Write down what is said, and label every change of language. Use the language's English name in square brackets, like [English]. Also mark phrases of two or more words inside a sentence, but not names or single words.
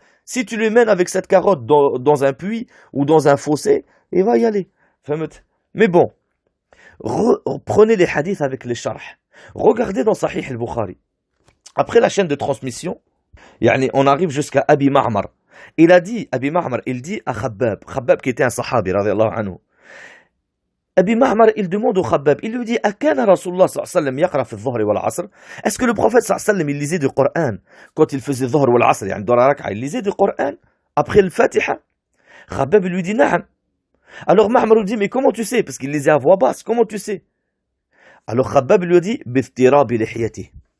[French] Si tu les mènes avec cette carotte dans un puits ou dans un fossé, il va y aller. Mais bon, prenez les hadiths avec les sharh. Regardez dans Sahih al-Bukhari. Après la chaîne de transmission, on arrive jusqu'à Abi Ma'mar. Abi Ma'mar, il dit à Khabbab qui était un sahabi, [Arabic] رضي الله عنه. [French] Abi Ma'mar, il demande au Khabbab, il lui dit, [Arabic] أكان رسول الله صلى الله عليه وسلم يقرأ في الظهر والعصر? [French] Est-ce que le prophète [Arabic] صلى الله عليه وسلم, [French] il lisait du Coran quand il faisait [Arabic] الظهر والعصر, [French] dans la rak'a, il lisait du Coran après le Fatiha? Khabbab lui dit, Na'am. Alors Ma'mar lui dit, mais comment tu sais? Parce qu'il lisait à voix basse, comment tu sais? Alors Khabbab lui dit, [Arabic] باضطراب لحيته.